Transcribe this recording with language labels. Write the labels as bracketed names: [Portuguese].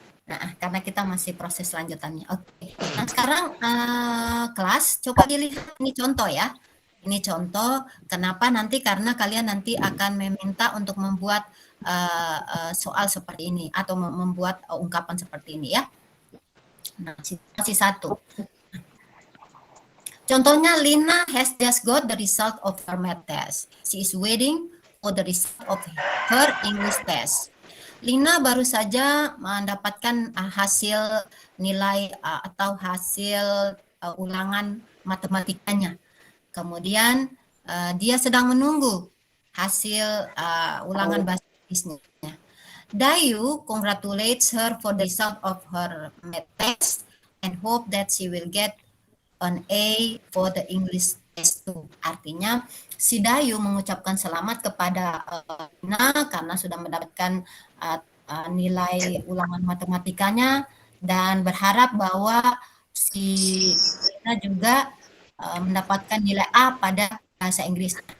[Indonesian] Nah, karena kita masih proses lanjutannya. Oke. Nah, sekarang kelas coba dilihat ini contoh ya. Ini contoh kenapa nanti karena kalian nanti akan meminta untuk membuat soal seperti ini atau membuat ungkapan seperti ini ya. Nah, situasi 1. Contohnya [English] Lina has just got the result of her math test. She is waiting for the result of her English test. [Indonesian] Lina baru saja mendapatkan hasil nilai atau hasil ulangan matematikanya. Kemudian dia sedang menunggu hasil ulangan bahasa Inggrisnya. [English] Dayu congratulates her for the result of her math test and hope that she will get an A for the English test too. [Indonesian] Artinya si Dayu mengucapkan selamat kepada Lina karena sudah mendapatkan nilai ulangan matematikanya dan berharap bahwa si Lina juga mendapatkan nilai A pada bahasa Inggris.